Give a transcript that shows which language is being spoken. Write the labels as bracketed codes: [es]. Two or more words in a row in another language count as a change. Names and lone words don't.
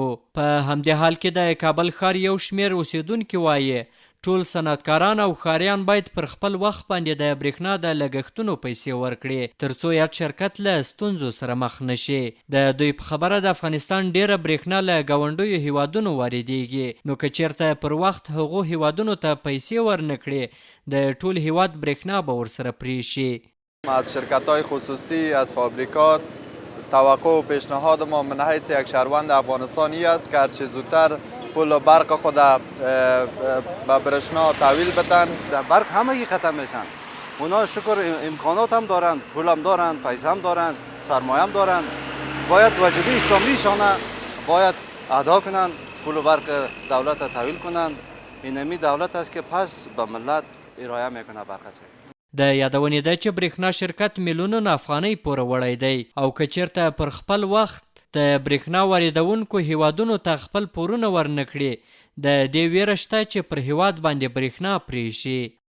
[ps] په همدې حال کې د کابل ښار یو شمېر اوسیدونکي وایي ټول صنعتکاران او ښاریان باید پر خپل وخت باندې د برېښنا د لګښتونو پیسې ورکړي ترڅو یاد شرکت له ستونزو سره مخ نشي. د دوی په خبره د افغانستان ډیره برېښنا له ګاونډیو هیوادونو واردیږي نو که چیرته پر وخت هغو هیوادونو ته پیسې ورنه کړي د ټول هیواد برېښنا به ورسره پرې شي. [fa] از شرکت‌های خصوصی از فابریکات توقع و پیشنهاد ما من حیث یک شهروند افغانستانی است که هرچه زودتر پول و برق خود به برشنا تحویل بدن. در برق همه ختم میشن. اونا شکر امکانات هم دارند، پول هم دارند، پیسه هم دارند، سرمایه هم دارند. باید واجبی اسلامیشانه باید ادا کنند، پول و برق دولت تحویل کنند. اینمی دولت است که پس به ملت ارائه میکنه برق است. [ps] د یادونې ده چې برېښنا شرکت میلیونونه افغانۍ پوروړی دی او که چیرته پر خپل وخت د برېښنا واردونکو هیوادونو ته خپل پورونه ورنه کړي د دې ویره شته چې پر هیواد باندې برېښنا پرې شي.